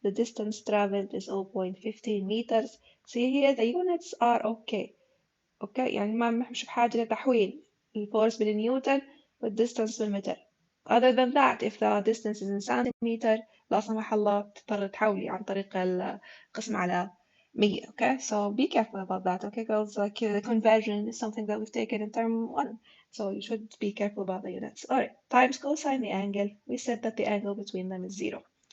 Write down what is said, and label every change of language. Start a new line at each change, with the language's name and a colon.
English: The distance traveled is 0.15 meters. See here the units are okay.
Arabic: يعني ما مش بحاجة لتحويل الفورس بالنيوتن والديستانس بالمتر.
English: Other than that, if the distance is in centimeter,
Arabic: لا سمح الله تضطر تحولي عن طريق القسم على 100.
English: Okay, so be careful about that. Okay, girls, like the conversion is something that we've taken in term 1, so you should be careful about the units. All right, times cosine the angle. We said that the angle between them is 0.